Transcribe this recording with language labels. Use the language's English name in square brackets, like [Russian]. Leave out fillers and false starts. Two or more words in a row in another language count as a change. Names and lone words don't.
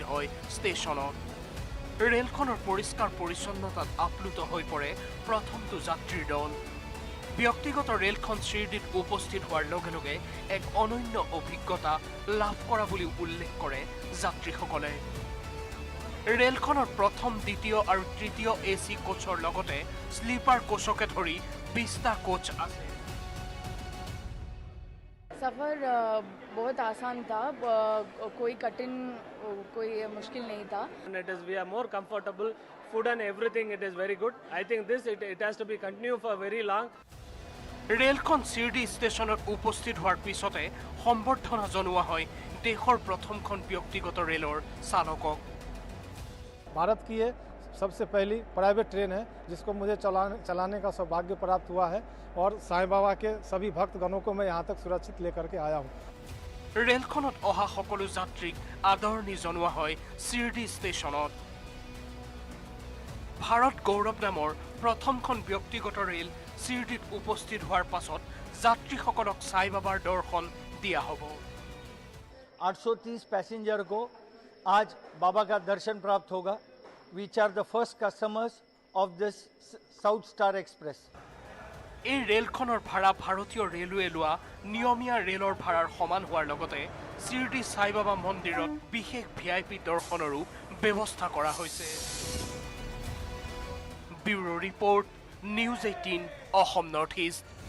[Assamese] হয় ষ্টেচনত ৰেলখনৰ পৰিষ্কাৰ পৰিচ্ছন্নতাত আপ্লুত হৈ পৰে প্ৰথমটো যাত্ৰীৰ দল ব্যক্তিগত ৰেলখন শিৰডিত উপস্থিত হোৱাৰ লগে লগে এক অনন্য অভিজ্ঞতা লাভ কৰা বুলি উল্লেখ কৰে যাত্ৰীসকলে ৰেলখনৰ প্ৰথম দ্বিতীয় আৰু তৃতীয় এচি কোচৰ লগতে স্লিপাৰ কোচকে ধৰি 20টা কোচ আছে [Hindi] सफ़र बहुत आसान था कोई कठिन कोई मुश्किल नहीं था [English] It is we are more comfortable food and everything it is very good I think this it has to be continue for very long [Assamese] ৰেলখন শিৰডি ষ্টেচনত উপস্থিত হোৱাৰ পিছতে সম্বৰ্ধনা জনোৱা হয় দেশৰ প্ৰথমখন ব্যক্তিগত ৰেলৰ চালকক [Hindi] भारत की ये सबसे पहली प्राइवेट ट्रेन है जिसको मुझे चलाने का सौभाग्य प्राप्त हुआ है और साईं बाबा के सभी भक्तगणों को मैं यहाँ तक सुरक्षित लेकर के आया हूँ [Assamese] ৰেলখনত অহা সকলো যাত্ৰীক আদৰণি জনোৱা হয় শিৰডি ষ্টেচনত ভাৰত গৌৰৱ নামৰ প্ৰথমখন ব্যক্তিগত ৰেল শিৰডিত উপস্থিত হোৱাৰ পাছত যাত্ৰীসকলক সাই বাবাৰ দৰ্শন দিয়া হ'ব [Hindi] 830 पैसेंजर को आज बाबा का दर्शन प्राप्त होगा [English] which are the first customers of this South Star Express [Assamese] এই ৰেলখনৰ ভাড়া ভাৰতীয় ৰেলৱে লোৱা নিয়মীয়া ৰেলৰ ভাড়াৰ সমান হোৱাৰ লগতে শিৰডি সাই বাবা মন্দিৰত বিশেষ VIP দৰ্শনৰো ব্যৱস্থা কৰা হৈছে। ব্যুৰো ৰিপৰ্ট, নিউজ 18 অসম নৰ্থ ইষ্ট।